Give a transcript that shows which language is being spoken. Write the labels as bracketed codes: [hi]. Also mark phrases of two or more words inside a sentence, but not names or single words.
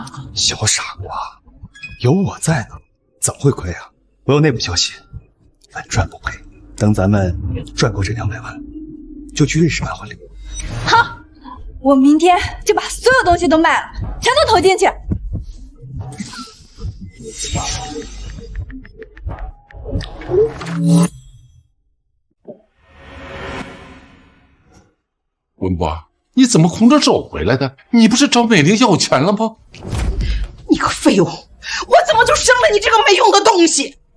[zh] 小傻瓜，有我在呢，怎麼會虧啊？我有內部消息，穩賺不賠。等咱們賺夠這200萬，就去瑞士辦婚禮。好，我明天就把所有東西都賣了，全都投進去。文博，你怎麼空着手回來的？你不是找美玲要錢了嗎？你個廢物，我怎麼就生了你這個沒用的東西？